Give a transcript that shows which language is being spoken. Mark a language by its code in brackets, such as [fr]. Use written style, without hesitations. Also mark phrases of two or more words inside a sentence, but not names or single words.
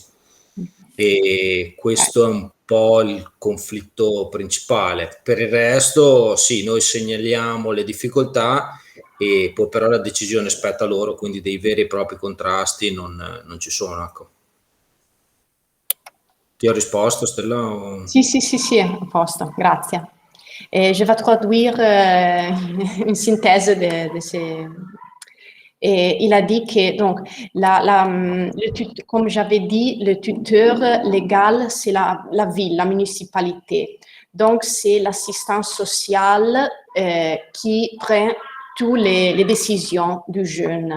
[it] E questo è un po' il conflitto principale. Per il resto, sì, noi segnaliamo le difficoltà e poi però la decisione spetta a loro, quindi dei veri e propri contrasti non ci sono. Ecco. Ti ho risposto, Stella? O... Sì, a posto, grazie. [fr] Je vais traduire une synthèse de ces... Et il a dit que, donc, comme j'avais dit, le tuteur légal, c'est la ville, la municipalité. Donc, c'est l'assistance sociale qui prend toutes les décisions du jeune.